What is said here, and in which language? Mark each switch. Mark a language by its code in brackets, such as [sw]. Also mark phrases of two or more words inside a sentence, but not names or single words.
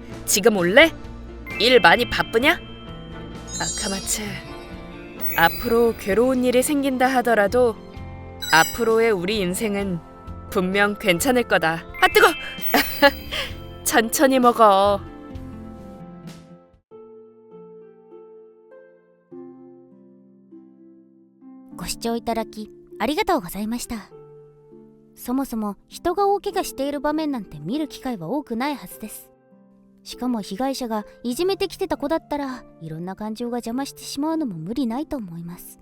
[ko] 지금 올래? 일 많이 바쁘냐? 아카마츠, 앞으로 괴로운 일이 생긴다 하더라도 앞으로의 우리 인생은 분명 괜찮을 거다. 아 뜨거! 천천히 먹어. [ja] ご視聴いただきありがとうございました。そもそも人が大怪我している場面なんて見る機会は多くないはずです。しかも被害者がいじめてきてた子だったらいろんな感情が邪魔してしまうのも無理ないと思います。